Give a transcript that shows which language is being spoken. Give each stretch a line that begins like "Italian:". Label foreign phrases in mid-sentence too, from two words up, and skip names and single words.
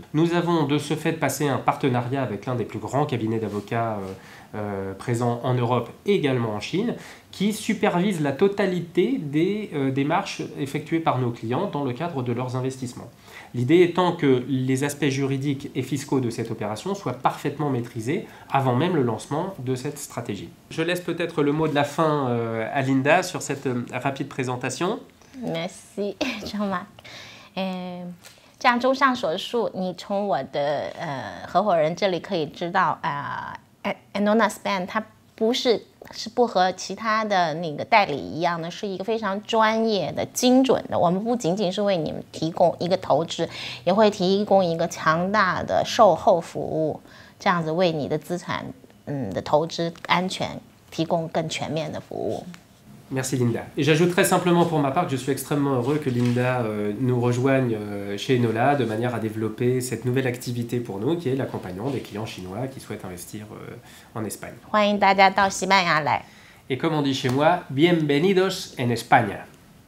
French: Nous avons de ce fait passé un partenariat avec l'un des plus grands cabinets d'avocats présents en Europe et également en Chine, qui supervise la totalité des démarches effectuées par nos clients dans le cadre de leurs investissements. L'idée étant que les aspects juridiques et fiscaux de cette opération soient parfaitement maîtrisés avant même le lancement de cette stratégie. Je laisse peut-être le mot de la fin à Linda sur cette rapide présentation. Merci, Jean-Marc.
Chinese: 这样综上所述，你从我的合伙人这里可以知道Anona Spain 它是不和其他的那个代理一样的，是一个非常专业的、精准的。我们不仅仅是为你们提供一个投资，也会提供一个强大的售后服务，这样子为你的资产的投资安全提供更全面的服务。
French: Merci Linda. Et j'ajouterais simplement pour ma part que je suis extrêmement heureux que Linda nous rejoigne chez Enola de manière à développer cette nouvelle activité pour nous qui est l'accompagnement des clients chinois qui souhaitent investir en Espagne.
Chinese: 欢迎大家到西班牙来。
French: Et comme on dit chez moi,
Spanish: bienvenidos en España.